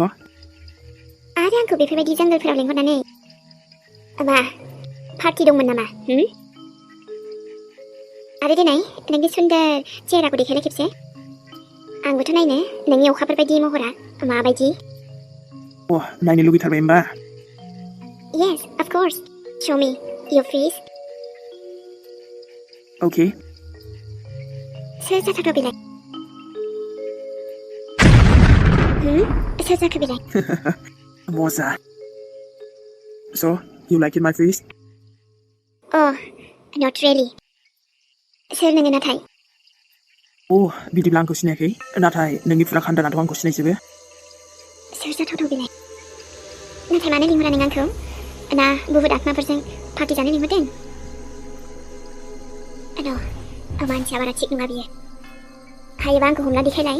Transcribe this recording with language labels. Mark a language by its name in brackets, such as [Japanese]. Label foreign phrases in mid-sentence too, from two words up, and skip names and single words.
[Bodo] आरो आंखौ बेफोरबायदि जंगलफोराव लेंहरनानै मा पार्टि दंमोन नामा आरो दिनै नोंनि सुन्दर चेहराखौ देखायलाय खेबसे आंबोथ' नायनो नोंनि अखाफोरबायदि महरा माबायदि नायनो लुगैथारबाय होमबा [English] Yes, of course. Show me your face. Okay. [Bodo] सोर जाथावथाव बेलाय सोर जाखो बेलाय [English] मजा So, you like my face? Oh, not really. [Bodo] सोर नोङो नाथाय बिदिब्ला आंखौ सिनायाखै नाथाय नोंनि फुरा खानदानाथ' आंखौ सिनायजोबो सोर जाथावथाव बेलाय नाथाय मानो लिंहरा नों आंखौ ना बुहुद आत्माफोरजों पार्टि जानो लिंहरदों मानसिया बारा थिग नङा बियो हायोबा आंखौ हमना देखायलाय